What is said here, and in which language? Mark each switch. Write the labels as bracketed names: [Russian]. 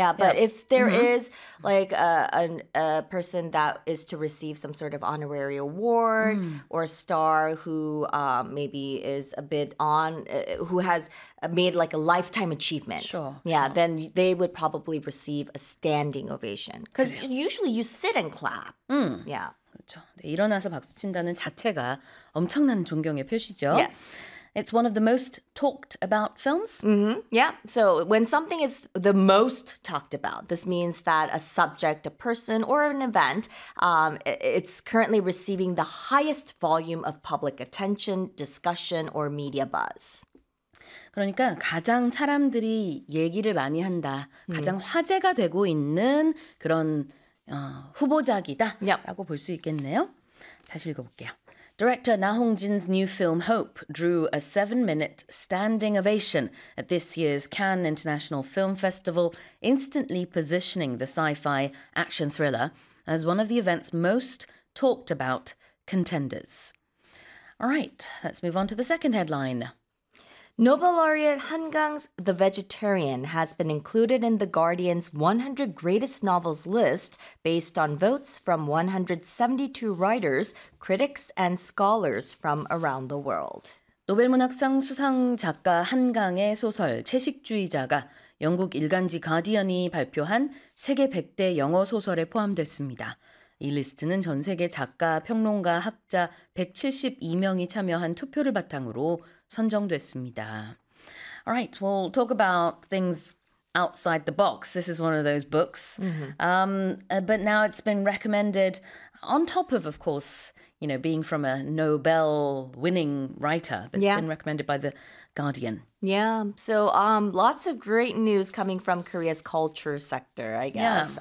[English] Yeah, but if there is like a person that is to receive some sort of honorary award or a star who maybe is a bit on, who has made like a lifetime achievement, then they would probably receive a standing ovation. Because usually you sit and clap. Mm. Yeah. [Korean] 그렇죠. 네, 일어나서 박수 친다는 자체가 엄청난 존경의 표시죠. [English] Yes. It's one of the most talked about films. So when something is the most talked about, this means that a subject, a person, or an event, it's currently receiving the highest volume of public attention, discussion, or media buzz. [Korean] 그러니까 가장 사람들이 얘기를 많이 한다, 가장 화제가 되고 있는 그런 후보작이다라고 볼 수 있겠네요. 다시 읽어볼게요. [English] Director Na Hong-jin's new film Hope drew a 7-minute standing ovation at this year's Cannes International Film Festival, instantly positioning the sci-fi action thriller as one of the event's most talked about contenders. All right, let's move on to the second headline. Nobel laureate Han Kang's The Vegetarian has been included in The Guardian's 100 Greatest Novels list based on votes from 172 writers, critics, and scholars from around the world. [Korean] 노벨문학상 수상 작가 한강의 소설 채식주의자가 영국 일간지 가디언이 발표한 세계 100대 영어 소설에 포함됐습니다. 이 리스트는 전 세계 작가, 평론가, 학자 172명이 참여한 투표를 바탕으로 선정됐습니다. [English] All right, we'll talk about things outside the box. This is one of those books. Mm-hmm. But now it's been recommended on top of course, you know, being from a Nobel winning writer, but it's been recommended by the Guardian. Yeah. So lots of great news coming from Korea's culture sector, I guess.